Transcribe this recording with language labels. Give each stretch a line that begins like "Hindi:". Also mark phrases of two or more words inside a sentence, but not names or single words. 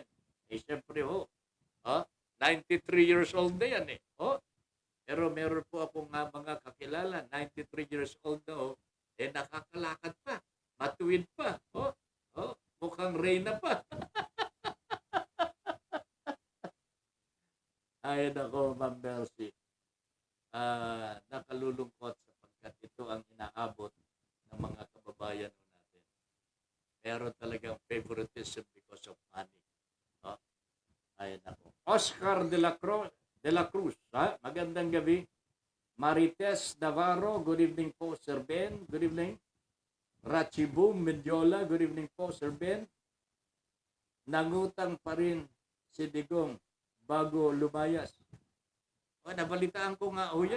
Filipino: Siyempre 93
English: years old
Filipino: na yan Pero meron po akong mga kakilala, 93
English: years old
Filipino: na nakakalakad pa, matuwid pa, mukhang reyna pa. Ay nako, Ma'am Mercy. Nakalulungkot sapagkat ito ang inaabot ng mga kababayan natin. Meron talagang
English: favoritism because of money.
Filipino: Ay nako. Oscar de la Cruz, magandang gabi.
English: Marites Navarro, good evening po, Sir Ben. Good evening. Rachibum Mendiola, good evening po, Sir Ben.
Filipino: Nangutang pa rin si Digong bago lumayas. Nabalitaan ko nga yan.